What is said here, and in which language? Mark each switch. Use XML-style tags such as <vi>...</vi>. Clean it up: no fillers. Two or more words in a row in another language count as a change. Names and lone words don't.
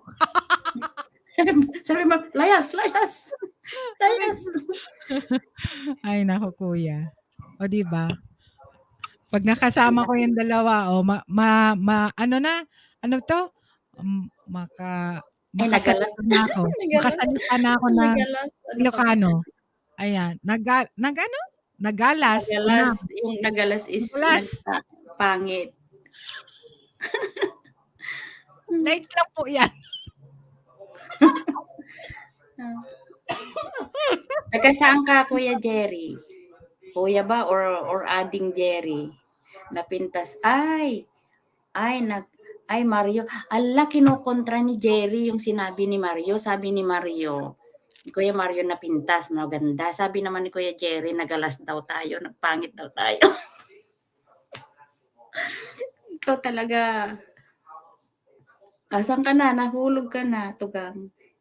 <tl>Sabi mo, layas. Layas. Ay, nako kuya. O, di ba? Pag nakasama ko yung dalawa, ano na? Ano to? Makasalita na ako. Makasalita na ako ng Ilocano. Ayan. Nagalas. Yung nagalas is Nagalas. pangit. Lights lang po yan. Taga saan ka, Kuya Jerry? Kuya ba or ading Jerry? Napintas. Ay, Mario. Ala, kinukontra ni Jerry yung sinabi ni Mario. Sabi ni Mario, Kuya Mario napintas, maganda. Sabi naman ni Kuya Jerry, nagalas daw tayo, nagpangit daw tayo. Ikaw talaga. Asan ka na? Nahulog ka na, Tugang.</tl>